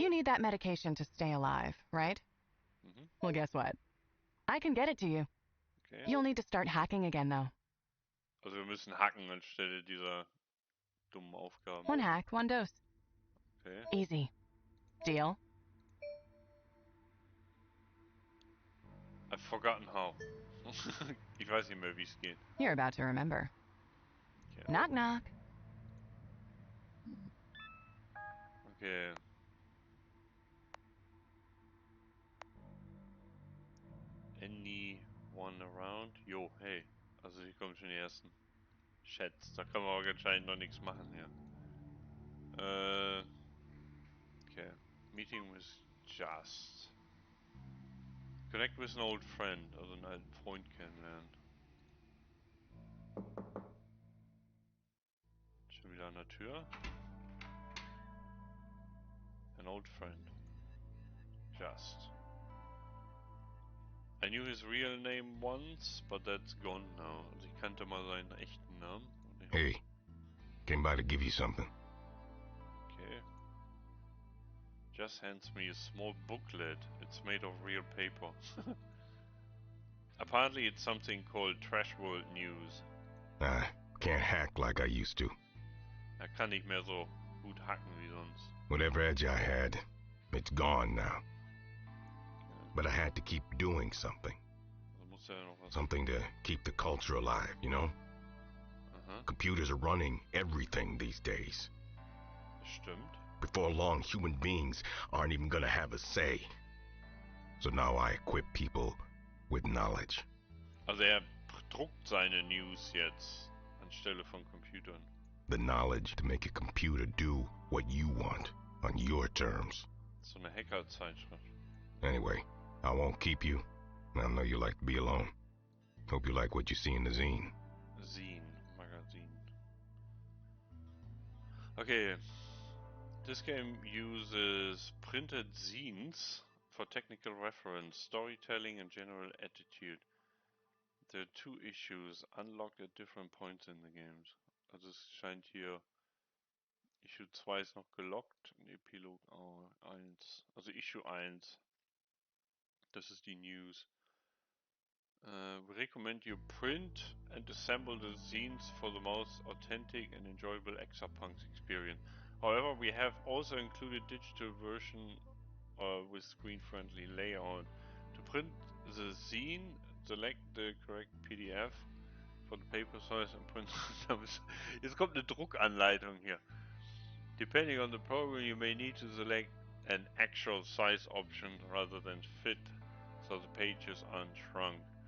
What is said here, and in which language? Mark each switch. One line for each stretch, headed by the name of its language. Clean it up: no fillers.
English: You need that medication to stay alive, right? Mhm. Well, guess what? I can get it to you. Okay. You'll need to start hacking again, though.
German: Also wir müssen hacken anstelle dieser dummen Aufgaben.
English: One hack, one dose. Okay. Easy. Deal? I've forgotten how.
German: Ich weiß nicht mehr, wie es geht.
English: You're about to remember. Okay. Knock, knock. Okay. Anyone around? Jo, hey.
German: Also hier kommen schon die ersten Chats. Da kann man aber anscheinend noch nichts machen hier.
English: Okay. Meeting with Just. Connect with an old friend.
German: Also einen alten Freund kennenlernen. Schon wieder an der Tür.
English: An old friend. Just. I knew his real name once, but that's gone now.
German: Also ich kannte mal seinen echten Namen.
English: Hey, came by to give you something. Okay. Just hands me a small booklet. It's made of real paper. Apparently it's something called Trash World News. I can't hack like I used to.
German: Er kann nicht mehr so gut hacken wie sonst.
English: Whatever edge I had, it's gone now. But I had to keep doing something.
German: Also muss er noch was.
English: Something to keep the culture alive, you know? Aha, Computers are running everything these days.
German: das stimmt.
English: Before long, human beings aren't even gonna have a say. So now I equip people with knowledge.
German: Also er druckt seine News jetzt anstelle von Computern.
English: The knowledge to make a computer do what you want on your terms.
German: So eine Hacker-Zeitschrift.
English: Anyway, I won't keep you. I know you like to be alone. Hope you like what you see in the zine.
German: Zine, Magazin.
English: Okay. This game uses printed zines for technical reference, storytelling, and general attitude. There are 2 issues unlocked at different points in the games.
German: Also es scheint hier Issue 2 ist noch gelockt und Epilog 1. Also Issue 1. Das ist die News.
English: We recommend you print and assemble the zines for the most authentic and enjoyable Exapunks experience. However, we have also included digital version with screen-friendly layout. To print the zine, select the correct PDF for the paper size and print.
German: Jetzt kommt eine Druckanleitung hier.
English: Depending on the program, you may need to select an actual size option rather than fit, so the pages aren't shrunk.